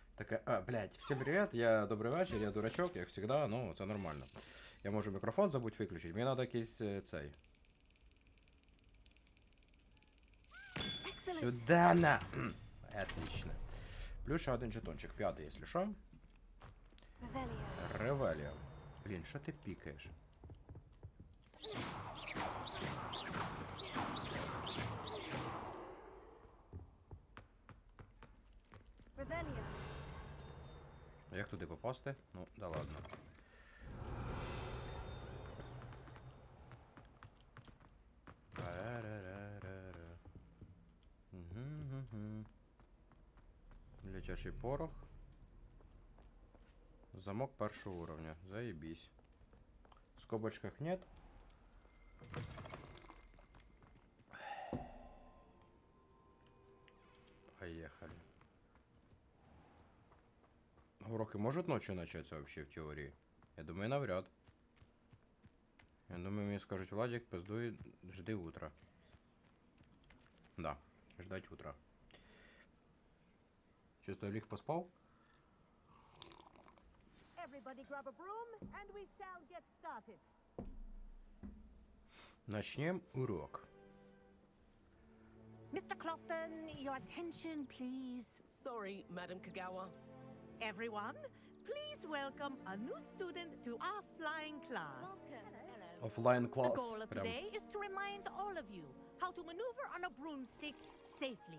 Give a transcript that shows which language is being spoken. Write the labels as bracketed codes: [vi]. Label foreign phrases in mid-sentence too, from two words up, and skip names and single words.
[uk] Блядь, всім привіт, добрий вечір, я дурачок, як завжди, ну, це нормально. Я можу мікрофон забудь виключити, мені треба якийсь цей. [ru] Сюда на! Отлично. [uk] Плюс ще один жетончик, п'ятий, якщо що. Ревелія. Блін, що ти пікаєш? Як туди попасти? Ну, [ru] да ладно. [uk] Летячий порох. Замок першого уровня. Заебись. [ru] В скобочках нет. Поехали. Уроки может ночью начаться вообще в теории? Я думаю, навряд. Я думаю, мне скажут, Владик, пиздуй, жди утра. Да, ждать утра. Чисто Олег поспал? Начнем урок. [en] Mr. Clopton, your attention, please. Sorry, Madam Kagawa. Everyone, please welcome a new student to our flying class. Offline class. The goal of today is to remind all of you how to maneuver on a broomstick safely.